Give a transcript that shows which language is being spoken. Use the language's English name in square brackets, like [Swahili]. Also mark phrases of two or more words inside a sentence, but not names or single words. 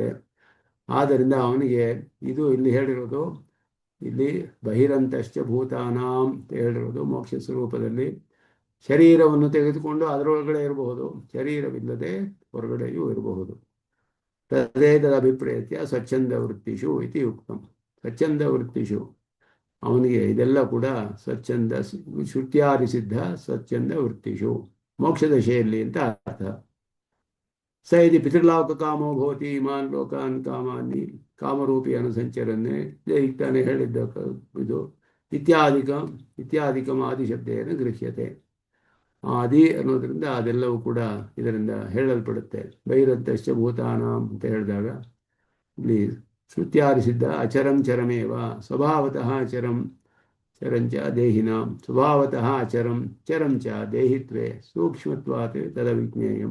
[Kannada] ಆದ್ದರಿಂದ ಅವನಿಗೆ ಇದು ಇಲ್ಲಿ ಹೇಳಿರೋದು, ಇಲ್ಲಿ [Sanskrit] ಬಹಿರಂತಶ್ಚ ಭೂತಾನಾಂ [Kannada] ಅಂತ ಹೇಳಿರೋದು ಮೋಕ್ಷ ಸ್ವರೂಪದಲ್ಲಿ ಶರೀರವನ್ನು ತೆಗೆದುಕೊಂಡು ಅದರೊಳಗಡೆ ಇರಬಹುದು, ಶರೀರವಿಲ್ಲದೆ ಹೊರಗಡೆಯೂ ಇರಬಹುದು. [Sanskrit] ತದೇತದಭಿಪ್ರೇತ್ಯ ಸ್ವಚ್ಛಂದ ವೃತ್ತಿಷು ಇತಿ ಉಕ್ತಂ. ಸ್ವಚ್ಛಂದ ವೃತ್ತಿಷು [Kannada] ಅವನಿಗೆ ಇದೆಲ್ಲ ಕೂಡ [Sanskrit] ಸ್ವಚ್ಛಂದ ಶ್ರುತ್ಯಾದಿ ಸಿದ್ಧ ಸ್ವಚ್ಛಂದ ವೃತ್ತಿಷು [Kannada] ಮೋಕ್ಷದಶೆಯಲ್ಲಿ ಅಂತ ಅರ್ಥ. [Sanskrit] ಸ ಇತಿ ಪಿತೃಲೋಕ ಕಾಮೋ ಭವತಿ ಇಮಾನ್ ಲೋಕಾನ್ ಕಾಮಾನಿ ಕಾಮರೂಪಿ ಅನುಸಂಚರನ್ನೇ [Kannada] ತಾನೇ ಹೇಳಿದ್ದ ಇದು [Sanskrit] ಇತ್ಯಾದಿಕಂ ಆದಿಶಬ್ದೇನ ಗೃಹ್ಯತೆ. [Kannada] ಆದಿ ಅನ್ನೋದ್ರಿಂದ ಅದೆಲ್ಲವೂ ಕೂಡ ಇದರಿಂದ ಹೇಳಲ್ಪಡುತ್ತೆ. [Sanskrit] ಬಹಿರಂತಶ್ಚ ಭೂತಾನಾಂ [Kannada] ಅಂತ ಹೇಳಿದಾಗ ಇಲ್ಲಿ [Sanskrit] ಶ್ರುತ್ಯಾದಿ ಸಿದ್ಧ ಅಚರಂ ಚರಮೇವ ಸ್ವಭಾವತಃ ಅಚರಂ ಚರಂಚ ದೇಹಿನಾಂ ಸ್ವಭಾವತಃ ಅಚರಂ ಚರಂಚ ದೇಹಿತ್ವೇ ಸೂಕ್ಷ್ಮತ್ವಾತ್ ತದವಿಜ್ಞೇಯಂ.